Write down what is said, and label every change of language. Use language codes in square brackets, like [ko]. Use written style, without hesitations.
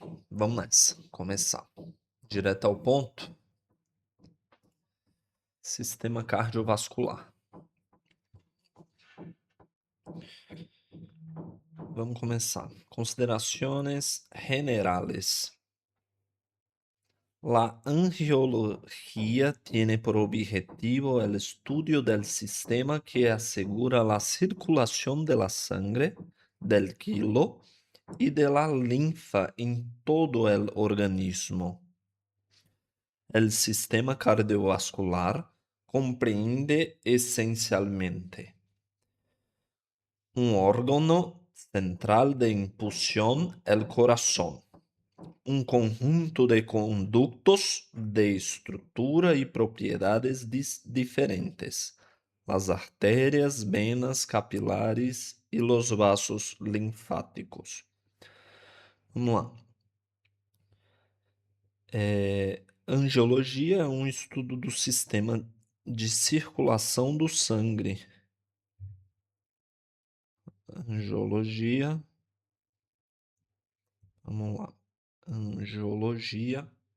[pt] Vamos nessa, começar. Direto ao ponto. Sistema cardiovascular. Vamos começar. Considerações [es] generales. La angiología tiene por objetivo el estudio del sistema que asegura la circulación de la sangre, del quilo y de la linfa en todo el organismo. El sistema cardiovascular comprende esencialmente un órgano central de impulsión, el corazón. Un conjunto de conductos de estructura y propiedades diferentes, las arterias, venas, capilares y los vasos linfáticos. [pt] Vamos lá. Angiologia é um estudo do sistema de circulação do sangue. Angiologia. Vamos lá. Angiologia.